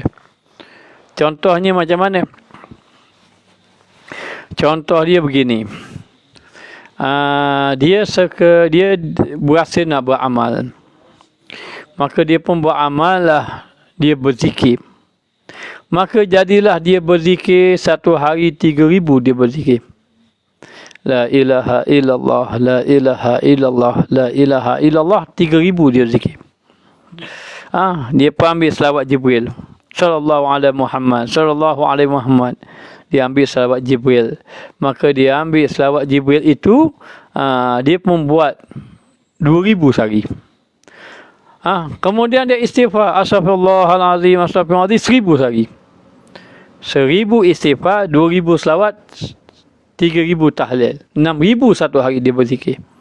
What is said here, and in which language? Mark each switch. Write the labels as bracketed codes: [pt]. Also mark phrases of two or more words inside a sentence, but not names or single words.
[ms] Contohnya macam mana? Contoh dia begini. Dia berasa nak beramal, maka dia pun beramal lah, dia berzikir. Maka jadilah dia berzikir, satu hari 3,000 dia berzikir. [ar] لا إله إلا الله، لا إله إلا الله، لا إله إلا الله, [ms] 3,000 dia zikir. Dia pun ambil selawat Jibril. [ar] صلى الله عليه محمد، صلى الله عليه محمد. [ms] Dia ambil selawat Jibril. Maka dia ambil selawat Jibril itu, dia pun buat 2,000 sehari. Kemudian dia istighfar, [ar] أستغفر الله العظيم، أستغفر الله العظيم, [ms] 1,000 sehari. 1,000 istighfar, 2,000 selawat, 3,000 tahlil, 6,000 satu hari dia berzikir.